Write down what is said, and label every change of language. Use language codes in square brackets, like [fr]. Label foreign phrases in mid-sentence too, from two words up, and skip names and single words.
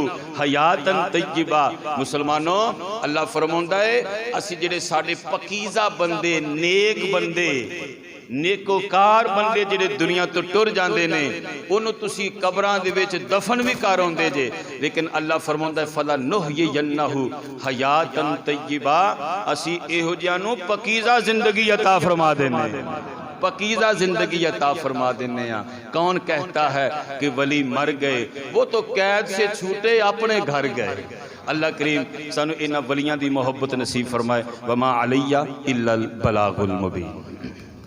[ar] حَيَاتًا طَيِّبًا [pa] مسلمانوں اللہ فرماؤندا ہے اسی جڑے ساڈے پکیزہ بندے نیک بندے نیکوکار بندے جڑے دنیا تو ٹر جاندے نے انہوں تسی قبراں دے وچ دفن بھی کروندے جے لیکن اللہ فرماؤندا ہے [ar] فَلَنُحْيِيَنَّهُ حَيَاتًا طَيِّبًا [pa] اسی ایہو جیاں نوں پکیزہ زندگی عطا فرما دینے پکیزہ زندگی عطا فرما دینے ہیں [ur] کون کہتا ہے کہ ولی مر گئے وہ تو قید سے چھوٹے اپنے گھر گئے [pa] اللہ کریم سانو انہاں ولیاں دی محبت نصیب فرمائے [ar] وما علیہ الا البلاغ المبین